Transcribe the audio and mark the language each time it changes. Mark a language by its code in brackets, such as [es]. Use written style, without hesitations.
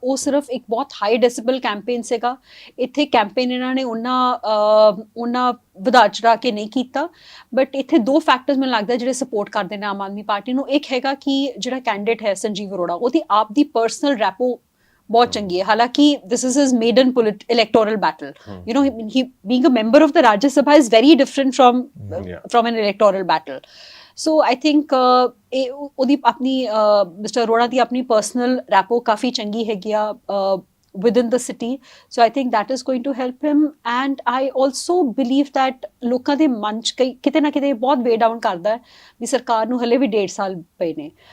[pa] ਉਹ ਸਿਰਫ ਇੱਕ ਬਹੁਤ ਹਾਈ ਡੈਸੀਬਲ ਕੈਂਪੇਨ ਸੀਗਾ। ਇੱਥੇ ਕੈਂਪੇਨ ਇਹਨਾਂ ਨੇ ਉਹਨਾਂ ਵਧਾ ਚੜਾ ਕੇ ਨਹੀਂ ਕੀਤਾ ਬਟ ਇੱਥੇ ਦੋ ਫੈਕਟਰਸ ਮੈਨੂੰ ਲੱਗਦਾ ਜਿਹੜੇ ਸਪੋਰਟ ਕਰਦੇ ਨੇ ਆਮ ਆਦਮੀ ਪਾਰਟੀ ਨੂੰ। ਇੱਕ ਹੈਗਾ ਕਿ ਜਿਹੜਾ ਕੈਂਡੀਡੇਟ ਹੈ ਸੰਜੀਵ ਅਰੋੜਾ ਉਹਦੀ ਆਪ ਦੀ ਪਰਸਨਲ ਰੈਪੋ ਬਹੁਤ ਚੰਗੀ ਹੈ। [en] ਹਾਲਾਂਕਿ this is his maiden electoral battle. He being a member of the Rajya Sabha is very different from an electoral battle. [pa] So I think ਉਹਦੀ ਆਪਣੀ ਮਿਸਟਰ ਅਰੋੜਾ ਦੀ ਆਪਣੀ ਪਰਸਨਲ ਰੈਪੋ ਕਾਫੀ ਚੰਗੀ ਹੈਗੀ ਆ [en] within the city. So I think that is going to help him and I also believe that [pa] ਲੋਕਾਂ ਦੇ ਮਨ 'ਚ ਕਿਤੇ ਨਾ ਕਿਤੇ ਬਹੁਤ ਵੇ ਡਾਊਨ ਕਰਦਾ ਵੀ ਸਰਕਾਰ ਨੂੰ ਹਲੇ ਵੀ 1.5 ਸਾਲ ਪਏ ਨੇ।